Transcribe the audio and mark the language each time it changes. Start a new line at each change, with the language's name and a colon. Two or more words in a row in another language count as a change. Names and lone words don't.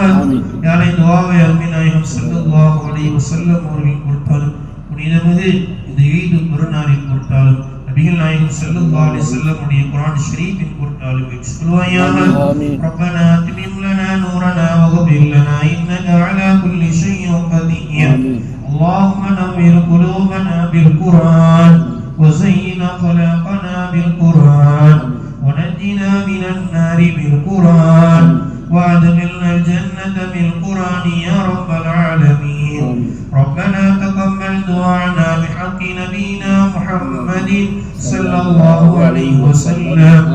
Tamil: யாரை துஆவை அருமை நாயகம்
Arabic: صلى الله عليه وسلم
Tamil: அவர்கள் பொறுத்தாலும் புனிதமிகு இந்த ஈது பெருநாளின் பொறுத்தாலும் நபிகள் நாயகம்
Arabic: صلى الله عليه وسلم
Tamil: உடைய குர்ஆன் ஷரீஃபின் பொறுத்தாலும் ஏற்றுக்கொள்வாயாக.
Arabic: ربنا أتمم لنا نورنا واغفر لنا إنك على كل شيء قدير. اللهم نور قلوبنا بالقرآن وزين خلقنا بالقرآن ونجنا من النار بالقرآن وادخلنا الجنة بالقرآن يا رب العالمين. ربنا تقبل دعاءنا بحق نبينا محمد صلى الله عليه وسلم.